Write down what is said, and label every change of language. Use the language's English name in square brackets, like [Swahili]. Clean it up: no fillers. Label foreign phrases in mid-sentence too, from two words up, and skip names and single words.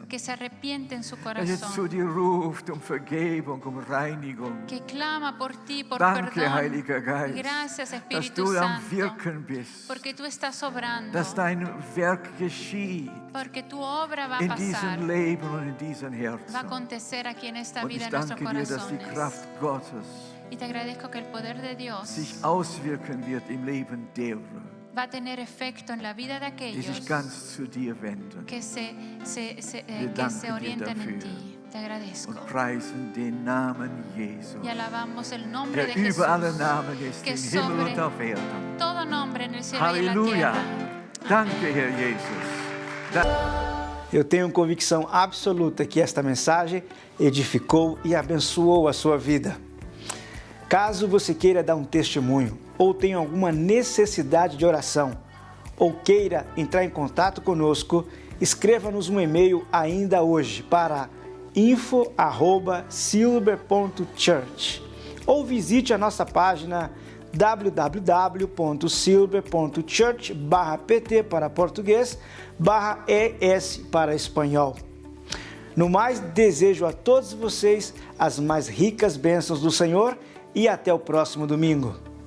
[Spanish] se arrepiente en su [German] der jetzt zu [Spanish] corazón, [German] dir ruft um Vergebung, um Reinigung. [Spanish] que clama por ti, por [German] Danke, [Spanish] perdón. [German] Heiliger Geist, [Spanish] Gracias, [German] dass [Spanish] Espíritu [German] du am [Spanish] Santo, [German] Wirken bist, [Spanish] porque tú estás obrando, [German] dass dein Werk geschieht [Spanish] porque tu obra va a [German] in [Spanish] pasar, [German] diesem Leben und in diesen [Spanish] va a [German] Herzen. [Spanish] acontecer aquí en esta [German] Und [Spanish] vida, [German] ich [Spanish] en nuestros [German] danke dir, dass die [Spanish] corazones. [German] Kraft Gottes [Spanish] Y te agradezco que el poder de Dios [German] sich auswirken wird im Leben derer, [Spanish] va a tener efecto en la vida de [German] die [Spanish] aquellos [German] sich ganz zu dir wenden [Spanish] que se [German] danken dir [Spanish] orientan en [German] dafür. [Spanish] ti. Te agradezco. [German] und preisen den Namen Jesu, [Spanish] Y alabamos el nombre de [German] der [Spanish] Jesús, [German] über alle Namen ist, [Spanish] que [German] im Himmel [Spanish] sobre [German] und auf Erden. [Spanish] todo nombre en el cielo y en la [German] Halleluja. [Spanish] tierra. [German] Danke, Herr Jesus. [Portuguese] Eu tenho convicção absoluta que esta mensagem edificou e abençoou a sua vida. Caso você queira dar um testemunho ou tenha alguma necessidade de oração ou queira entrar em contato conosco, escreva-nos um e-mail ainda hoje para info@silver.church ou visite a nossa página www.silver.church/pt para português /ES para espanhol. No mais, desejo a todos vocês as mais ricas bênçãos do Senhor e até o próximo domingo.